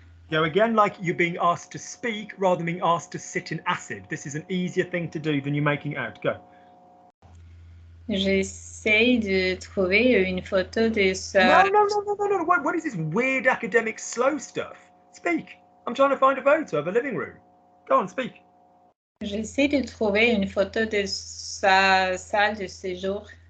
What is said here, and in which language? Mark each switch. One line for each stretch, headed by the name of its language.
English: Go again, like you're being asked to speak rather than being asked to sit in acid. This is an easier thing to do than you making it out. Go.
French: J'essaie de trouver une photo de sa...
English: No. What is this weird academic slow stuff? Speak. I'm trying to find a photo of a living room. Go on, speak.
French: J'essaie de trouver une photo de sa salle de séjour.